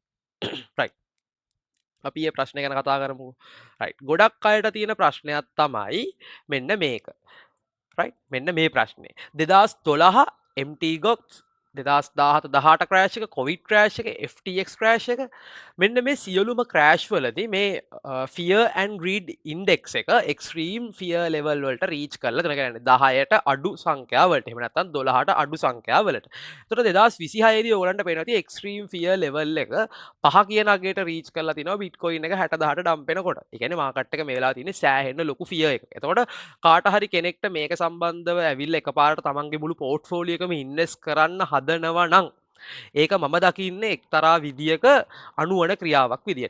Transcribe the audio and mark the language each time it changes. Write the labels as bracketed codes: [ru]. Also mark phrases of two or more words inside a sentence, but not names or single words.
[si] රයිට්. අපි මේ ප්‍රශ්නේ ගැන කතා කරමු. රයිට්. ගොඩක් අයට තියෙන ප්‍රශ්නයක් තමයි මෙන්න මේක. රයිට්? මෙන්න මේ ප්‍රශ්නේ. 2012 MT GOX 2017 18 ක්‍රෑෂ් එක, කොවිඩ් ක්‍රෑෂ් එක, FTX ක්‍රෑෂ් එක මෙන්න මේ සියලුම ක්‍රෑෂ් වලදී මේ [en] fear and greed index [si] එක [en] extreme fear level [si] වලට reach කරලා තියෙනවා. කියන්නේ 10ට අඩු සංඛ්‍යාවලට. එහෙම නැත්නම් 12ට අඩු සංඛ්‍යාවලට. ඒතකොට 2026 දී ඔයගලන්ට පේනවා තියෙන්නේ [en] extreme fear level [si] එක 5 කියන අගයට reach කරලා තිනවා Bitcoin එක 60,000ට ඩම්ප් වෙනකොට. ඒ කියන්නේ මාකට් එක මේ වෙලාව තියෙන්නේ සෑහෙන ලොකු fear එකක. එතකොට කාට හරි කෙනෙක්ට මේක සම්බන්ධව ඇවිල්ලා එකපාරට තමන්ගේ මුළු පෝර්ට්ෆෝලියෝ එකම ඉන්වෙස්ට් කරන්න හදනවා නම් ඒක මම දකින්නේ එක්තරා විදියක අනුවන ක්‍රියාවක් විදියට.